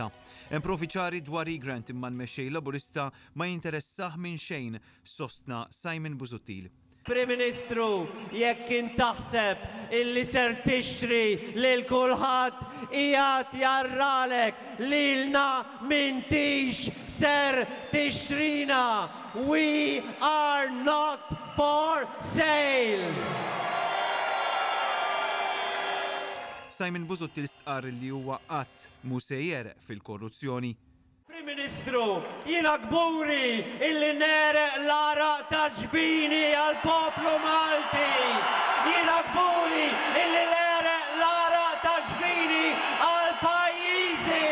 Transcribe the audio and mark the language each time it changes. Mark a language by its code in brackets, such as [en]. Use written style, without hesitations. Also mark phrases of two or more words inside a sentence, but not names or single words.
[mt] Hemm profiċari dwar Egrant imma l-mexxej laburista ma jinteressah minn xejn, sostna Simon Busuttil. Prim Ministru, jekk kien taħseb illi ser tixtri lil kulħadd qiegħed jarralek lilna m'intix ser tixtrina. [en] We are not for sale. [mt] Simon Busuttil stqarr li huwa qatt mhu sejjer fil-korruzzjoni. Prim Ministru, jiena kburi illi nereq l-araq ta' ġbini għall-poplu Malti. Jiena kburi illi nereq l-araq ta' ġbini għall-pajjiżi.